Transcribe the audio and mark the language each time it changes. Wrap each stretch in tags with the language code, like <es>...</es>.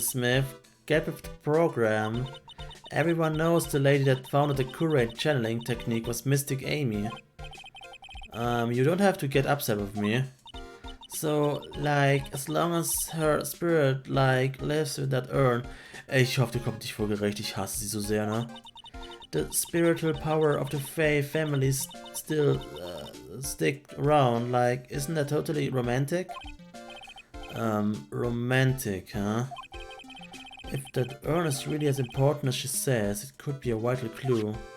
<en>Smith, get with the program. Everyone knows the lady that founded the curate channeling technique was Mystic Amy. You don't have to get upset with me. So, like, as long as her spirit, like, lives in that urn.</en> <de>Ich hoffe, die kommt nicht vor Gericht, ich hasse sie so sehr, ne?</de> <en>The spiritual power of the Faye family still stick around, like, isn't that totally romantic? Romantic, huh? If that urn is really as important as she says, it could be a vital clue.</en>